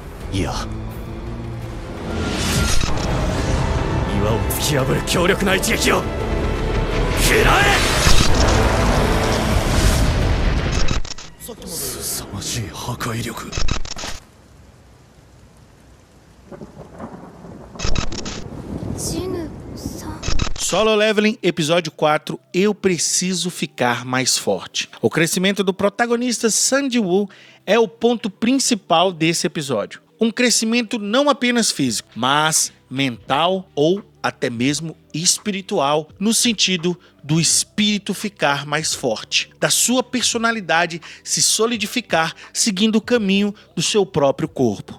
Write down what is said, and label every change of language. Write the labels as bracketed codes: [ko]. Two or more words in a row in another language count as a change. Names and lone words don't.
[ja] いや、岩を突き破る強力な一撃を食らえ。凄まじい破壊力。 Jinさん。 [pt] Solo Leveling, episódio 4, Eu Preciso Ficar Mais Forte. O crescimento do protagonista Sun Jin-woo é o ponto principal desse episódio. Um crescimento não apenas físico, mas mental ou até mesmo espiritual, no sentido do espírito ficar mais forte, da sua personalidade se solidificar seguindo o caminho do seu próprio corpo.